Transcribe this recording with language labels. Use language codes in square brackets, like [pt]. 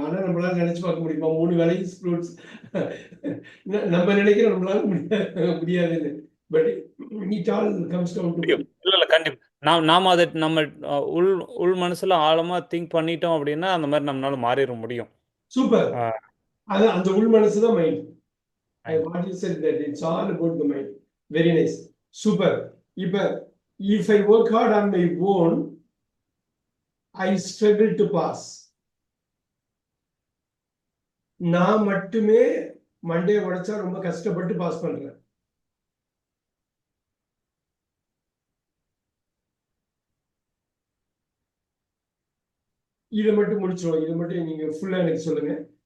[ta] ஆனா நம்மளால நினைச்சு பார்க்க முடியுமா 3 வேளைக்கு ஃப்ரூட்ஸ்? நம்ம நினைக்கிறோம் நம்மளால முடியாதுன்னு. [en] but it all comes down to [ta] முடியும். இல்ல கண்டிப்பா. நாம அதை நம்ம உள் உள் மனசுல ஆழமா திங்க் பண்ணிட்டோம் அப்படின்னா அந்த மாதிரி நம்மளால மாறிட முடியும். சூப்பர். அது அந்த உள் மனசு தான் mind. [en] Mind. What you said that it's all about the mind. Very nice. Super. If I work hard on my own, I struggle to pass. [ta] நான் மட்டுமே மண்டே உடைச்சா ரொம்ப கஷ்டப்பட்டு பாஸ் பண்றேன். இதை மட்டும் முடிச்சிருவோம். இதை மட்டும் நீங்க ஃபுல்லா எனக்கு சொல்லுங்க.